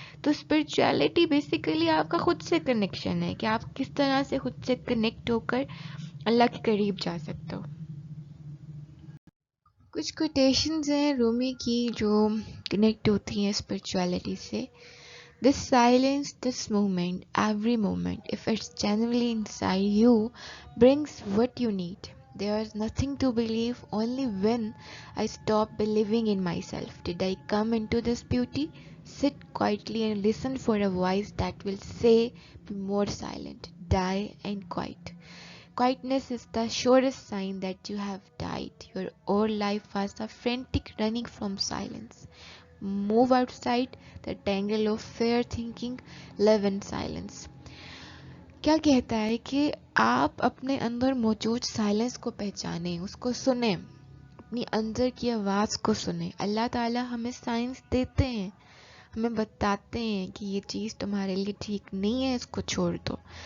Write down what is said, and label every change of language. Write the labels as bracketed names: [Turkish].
[Urdu] تو spirituality basically آپ کا خود سے کنیکشن ہے کہ آپ کس طرح سے خود سے کنیکٹ ہو کر اللہ کے قریب جا سکتے ہو. کچھ کوٹیشنز ہیں رومی کی جو کنیکٹ ہوتی ہیں اسپرچویلٹی سے. [English] This silence, this moment, every moment, if it's genuinely inside you, brings what you need. There is nothing to believe, only when I stop believing in myself did I come into this beauty. Sit quietly and listen for a voice that will say, be more silent, die and quiet. Quietness is the surest sign that you have died. Your whole life was a frantic running from silence. Move outside the tangle of fair thinking, live in silence. [Urdu] کیا کہتا ہے کہ آپ اپنے اندر موجود silence کو پہچانیں, اس کو سنیں, اپنی اندر کی آواز کو سنیں. اللہ تعالیٰ ہمیں سائنس دیتے ہیں, ہمیں بتاتے ہیں کہ یہ چیز تمہارے لیے ٹھیک نہیں ہے, اس کو چھوڑ دو.